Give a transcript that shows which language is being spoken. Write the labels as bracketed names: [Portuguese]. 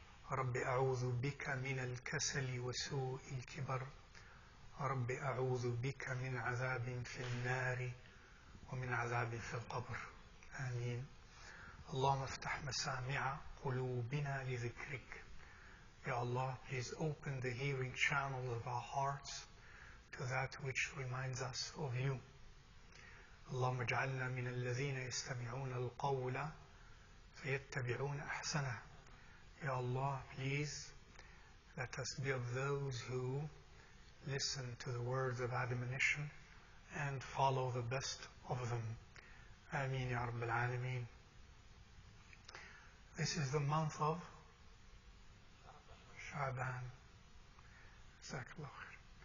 [Arabic] رب أعوذ بك من الكسل وسوء الكبر. رب أعوذ بك من عذاب في النار ومن عذاب في القبر. آمين. اللهم افتح مسامع قلوبنا لذكرك. [English] Ya Allah, please open the hearing channels of our hearts to that which reminds us of you. [Arabic] اللهم اجعلنا من الذين يستمعون القول فيتبعون أحسنه. [English] Ya Allah, please let us be of those who listen to the words of admonition and follow the best of them. [Arabic] Ameen Ya Rabbil Alameen. [English] This is the month of Sha'ban. Jazakallah khair.